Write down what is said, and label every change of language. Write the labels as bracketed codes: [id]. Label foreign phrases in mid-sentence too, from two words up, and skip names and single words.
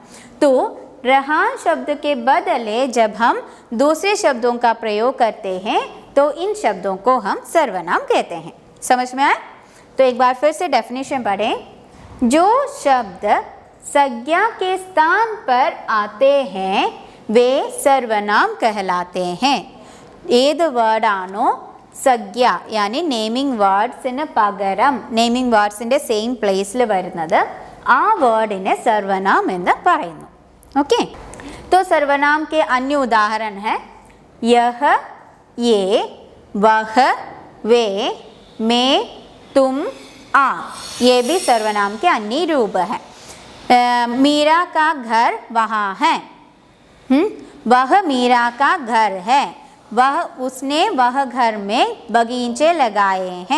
[hi] तो रेहान शब्द के बदले जब हम दूसरे शब्दों का प्रयोग करते हैं तो इन शब्दों को हम सर्वनाम कहते हैं। समझ में आए? तो एक बार फिर से डेफिनेशन पढ़ें। जो शब्द संज्ञा के स्थान पर आते हैं वे सर्वनाम कहलाते हैं। [ml] ഏത് വേർഡാണോ [hi] संज्ञा यानी [en] naming words [ml] പകരം [en] naming words same place [ml] വരുന്നത് ആ വേർഡിനെ സർവനാം എന്ന് പറയുന്നു। [hi] ओके, तो सर्वनाम के अन्य उदाहरण है यह, ये, वह, वे, मैं, तुम, आप। ये भी सर्वनाम के अन्य रूप है। मीरा का घर वहाँ है, वह मीरा का घर है, वह उसने वह घर में बगीचे लगाए हैं।